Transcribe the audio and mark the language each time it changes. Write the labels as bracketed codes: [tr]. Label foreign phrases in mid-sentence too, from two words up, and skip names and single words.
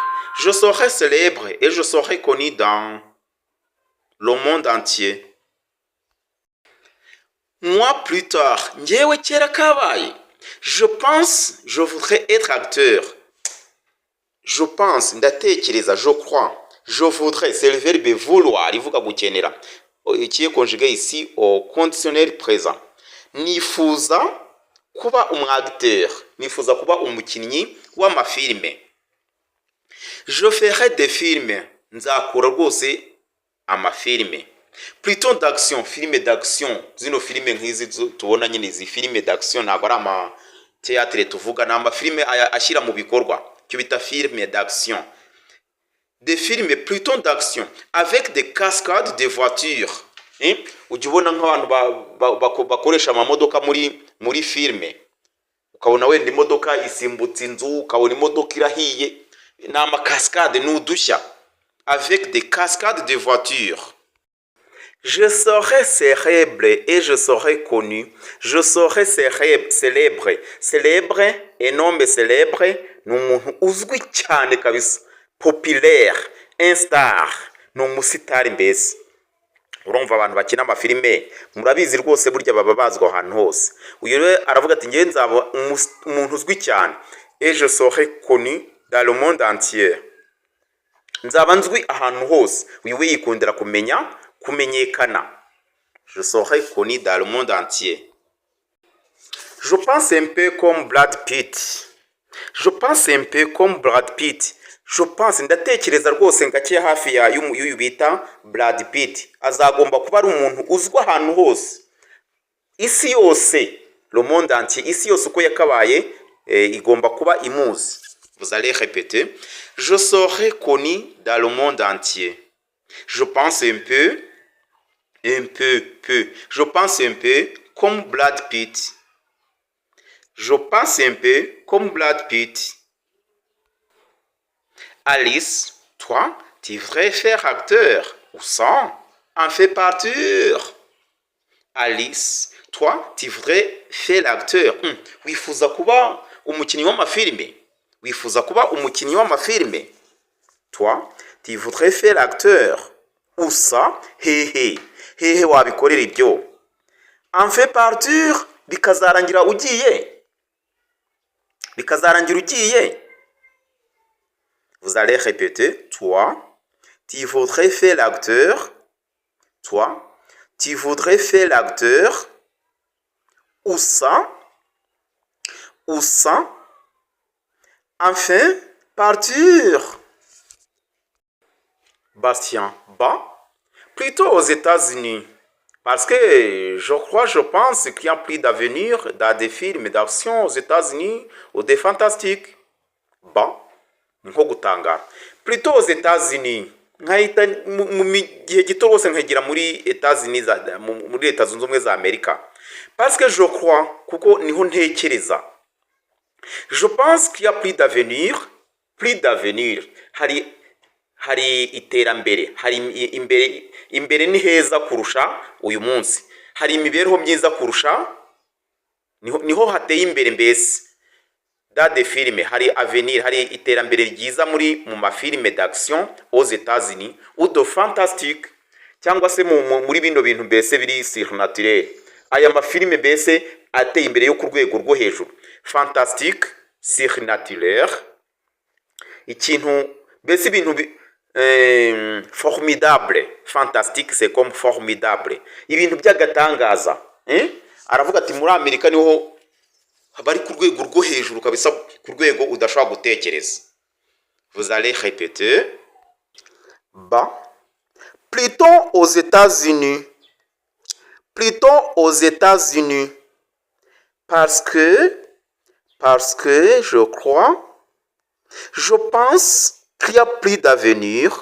[fr] Je serai célèbre et je serai connu dans le monde entier. Moi, plus tard, je pense, je voudrais être acteur. je pense, ndatekereza, je crois, je voudrais, c'est le verbe vouloir, [rw] ivuga gukenera, [fr] qui est conjugué ici au conditionnel présent. [rw] Nifuza kuba umwagteur, nifuza kuba umukinnyi w'amafilme. [fr] Je ferai des films, [rw] nzakora rwose amafilme. [fr] Plutôt d'action, filme d'action, [rw] zino filme nk'izi tubona nyine izi [fr] filme d'action [rw] ntabwo ari ama théâtre tuvuga, ni amafilme ashyira mu bikorwa, cyo bita [fr] filme d'action. Des films plutôt d'action avec des cascades de voitures. [rw] Ujya ubona nk'abantu bakoresha amamodoka muri filme, ukabona wenda imodoka isimbutse inzu, ukabona imodoka irahiye, ni amakaskade, ni udushya, [fr] avec des cascades de voitures. Je serai célèbre et je serai connu. Je serai célèbre. Célèbre, un homme célèbre, [rw] ni umuntu uzwi cyane kabisa. [fr] Populaire, un star, [rw] ni umusitari mbese. Urumva abantu bakina amafilime, murabizi rwose burya baba bazwi ahantu hose. Uyu rero aravuga ati ngewe nzaba umuntu uzwi cyane. [fr] Et je serai connu dans le monde entier. [rw] Nzaba nzwi ahantu hose. Uyu we yikundira kumenyekana. [fr] Je serai connu dans le monde entier. Je pense un peu comme Brad Pitt. Je pense un peu comme Brad Pitt. Je pense, [rw] ndatekereza rwose ngake hafi ya y'uyu bita Brad Pitt. Azagomba kuba ari umuntu uzwa ahantu hose. Isi yose, [fr] le monde entier, [rw] isi yose uko yakabaye igomba kuba imuzi. [fr] Vous allez répéter. Je serai connu dans le monde entier. Je pense un peu. Je pense un peu comme Brad Pitt. Je pense un peu comme Brad Pitt. Alice, toi, tu devrais faire acteur. Ou ça, en fait partir. Alice, toi, tu devrais faire l'acteur. [rw] Wifuza kuba umukinnyi w'amafilme. Wifuza kuba umukinnyi w'amafilme. [fr] Toi, tu voudrais faire l'acteur. Ou ça, [rw] hehe wabikorera ibyo. [fr] En fait partir, [rw] bikazarangira ugiye. [fr] Vous allez répéter. Toi, tu voudrais faire l'acteur. Toi, tu voudrais faire l'acteur. Ou ça, enfin, partir. Bastien, plutôt aux États-Unis. Parce que je pense qu'il y a plus d'avenir dans des films d'action aux États-Unis ou des fantastiques. [rw] Nko gutangara. [fr] Plutôt aux États-Unis. [rw] Nkahita mu gihe gito rwose nkagira muri États-Unis, muri Leta Zunze Ubumwe za Amerika. [fr] Parce que je crois, [rw] kuko niho ntekereza. [fr] Je pense qu'il y a plus d'avenir. [rw] Hari iterambere, hari imbere ni heza kurusha uyu munsi. Hari imibereho myiza kurusha, niho hateye imbere mbese. [fr] Dans des films, [rw] hari avenir, hari iterambere ryiza mu mafilme [fr] d'action aux États-Unis ou de fantastique, [rw] cyangwa se muri bino bintu mbese biri surnaturel. Aya mafilme mbese ateye imbere yo ku rwego rwo hejuru. [fr] Fantastique, surnaturel, [rw] ikintu mbese ibintu formidable. [fr] Fantastique, c'est comme formidable, [rw] ibintu by'agatangaza. Aravuga ati muri Amerika niho bari ku rwego rwo hejuru kabisa, ku rwego udashobora gutekereza. [fr] Vous allez répéter. Plutôt aux États-Unis. Parce que je crois, je pense qu'il y a plus d'avenir.